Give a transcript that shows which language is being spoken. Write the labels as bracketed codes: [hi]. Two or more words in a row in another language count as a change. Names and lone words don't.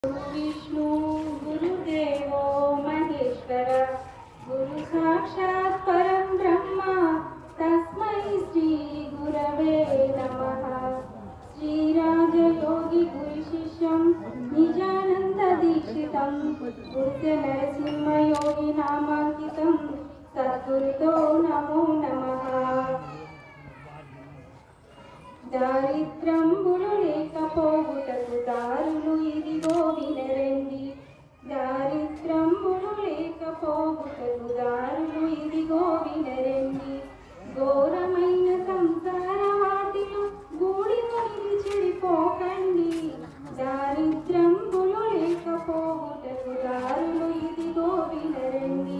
[sa] विष्णु गुरुदेवो महेश्वर गुरु साक्षात् परं ब्रह्म तस्मै श्री गुरवे नमः। श्रीराजयोगी गुरुशिष्यं निजानन्द दीक्षितं बुद्ध नरसिंह योगी नामाङ्कितं सद्गुरुतो नमो नमः। [te] దారిద్రంబులు లేకపోవుటకు దారులు ఇదిగో వినరండి, దారిద్రంబులు లేకపోవుటకు దారులు ఇదిగో వినరండి। ఘోరమైన సంసార వాటిలో గూడికొని చెడిపోకండి, దారిద్రంబులు లేకపోవుటకు దారులు ఇదిగో వినరండి।